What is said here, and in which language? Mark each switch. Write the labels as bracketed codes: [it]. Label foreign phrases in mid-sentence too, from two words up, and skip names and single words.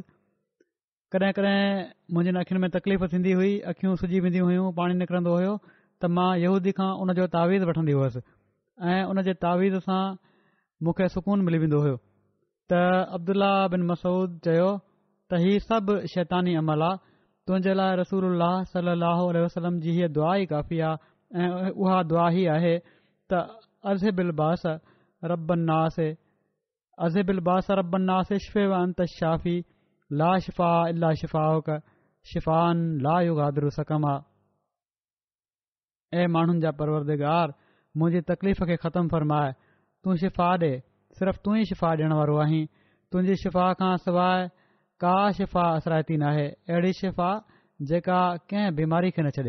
[sd] कॾहिं कॾहिं मुंहिंजनि अखियुनि में तकलीफ़ थींदी हुई, अखियूं सुजी वेंदियूं हुयूं, पाणी निकिरंदो हुयो त मां यहूदी खां उन जो तावीज़ वठंदी हुअसि ऐं उन जे तावीज़ सां मूंखे सुकून मिली वेंदो हुयो। त अब्दुल्ला बिन मसूद चयो त हीउ सभु शैतानी अमल आहे, तुंहिंजे लाइ [ar] رسول الله صلى الله عليه وسلم [sd] जी हीअ दुआ ई काफ़ी आहे ऐं उहा दुआ ई आहे त [ar] أذهب البأس رب الناس أذهب البأس رب الناس اشف وأنت الشافي لا شفاء إلا شفاؤك شفاء لا يغادر سقما. [sd] ऐं माण्हुनि जा परवरदिगार, मुंहिंजी तकलीफ़ खे ख़तमु फ़रमाए, तूं शिफ़ा ॾे, सिर्फ़ु तूं ई शिफ़ा ॾियण वारो आहीं। तुंहिंजी शिफ़ा खां सवाइ का शिफ़ा असराइती नाहे, अहिड़ी शिफ़ा जेका कंहिं बीमारी खे न छॾे।